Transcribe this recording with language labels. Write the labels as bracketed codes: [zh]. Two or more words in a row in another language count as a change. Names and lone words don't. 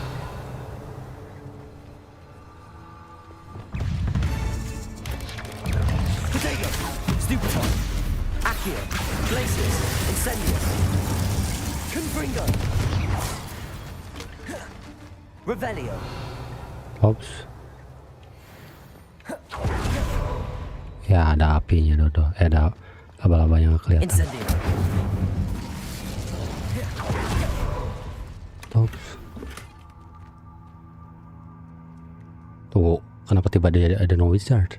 [id] Potato. Stupefy. Accio. Glacius. Incendius. Confringo. Revelio. Tobbs. Ya ada apinya Dodo. Ada laba-labanya nggak kelihatan. Incendio. Tobbs. Tunggu, kenapa tiba-tiba ada [en] no wizard?